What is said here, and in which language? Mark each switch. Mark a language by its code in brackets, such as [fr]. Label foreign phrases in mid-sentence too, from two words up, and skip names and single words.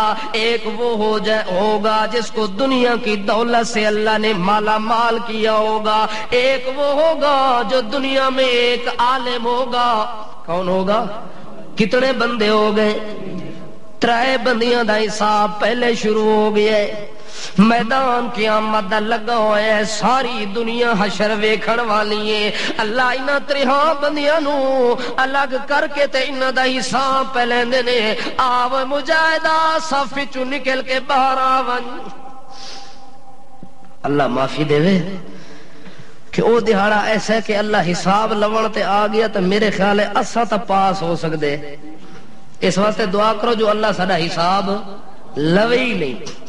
[ur] ایک وہ ہوگا جس کو دنیا کی دولت سے اللہ نے مالا مال کیا ہوگا، ایک وہ ہوگا جو دنیا میں ایک عالم ہوگا۔ کون ہوگا؟ کتنے بندے ہو گئے؟ [pa] 3 بندیاں دا حساب پہلے شروع ہو گیا ہے۔ میدان قیامت دا لگا ہوا ہے، ساری دنیا حشر ویکھن والی ہے۔ اللہ انہاں 3 بندیاں نو الگ کر کے تے انہاں دا حساب پہ لیندے نے۔ آو مجاہدہ صف چوں نکل کے باہر آون۔ اللہ معافی دے کہ او دہاڑا ایسا ہے کہ اللہ حساب لوڑ تے آ گیا تو میرے خیال ہے اساں تا پاس ہو سکدے۔ اس واسطے دعا کرو جو اللہ ساڈا حساب لوے ہی نہیں۔